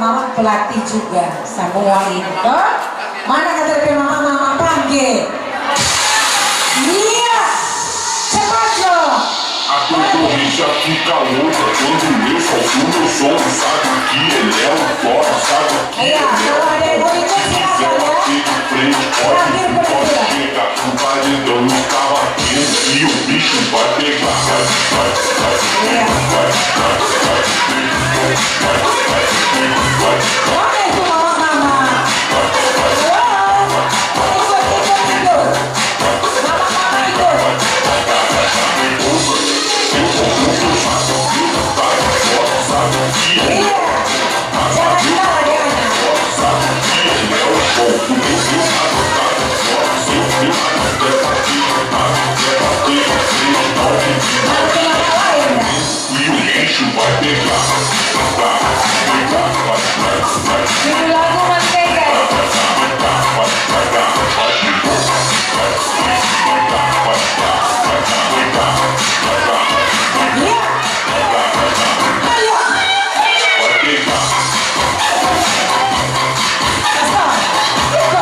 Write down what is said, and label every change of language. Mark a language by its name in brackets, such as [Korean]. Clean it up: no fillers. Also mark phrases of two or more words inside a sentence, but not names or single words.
[Indonesian] pelatih juga semua ini toh. Mana kata dari mama panggil? Iya, cepat loh. Aku bisa [Portuguese] ficar louca quando eu solto meu som. Sabe que ele é um top, sabe que [Indonesian] Iya, [Portuguese] ele é [Indonesian] kalau ada yang mau ikut [Portuguese] Se [Indonesian] silakan ya. [Portuguese] aqui de frente pode chegar com o paredão no cavaquinho e o bicho vai pegar. [Indonesian] Boleh tuh mama. Ikut. Mama ikut. Iya, jangan kalah dia anak. Harus kenapa lain ya? [Portuguese] E o bicho vai pegar. [Indonesian] Judul lagu Merdeka. Iya. Ayo. Pastor, ikut.